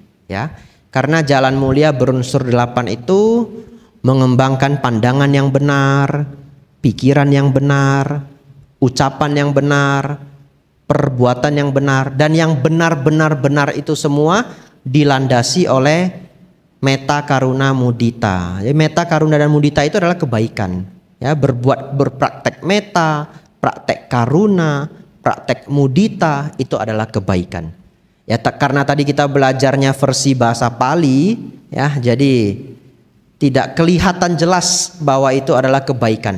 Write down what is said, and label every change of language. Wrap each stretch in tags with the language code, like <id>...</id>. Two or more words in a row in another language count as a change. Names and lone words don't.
<id>Ya, karena jalan mulia berunsur 8 itu mengembangkan pandangan yang benar, pikiran yang benar, ucapan yang benar, perbuatan yang benar, dan yang benar-benar itu semua dilandasi oleh</id> <pi>metta, karuna, mudita. Jadi metta, karuna,</pi> <id>dan mudita itu adalah kebaikan. Ya, berpraktek metta, praktek karuna, praktek mudita itu adalah kebaikan. Ya karena tadi kita belajarnya versi bahasa Pali ya, jadi tidak kelihatan jelas bahwa itu adalah kebaikan.</id>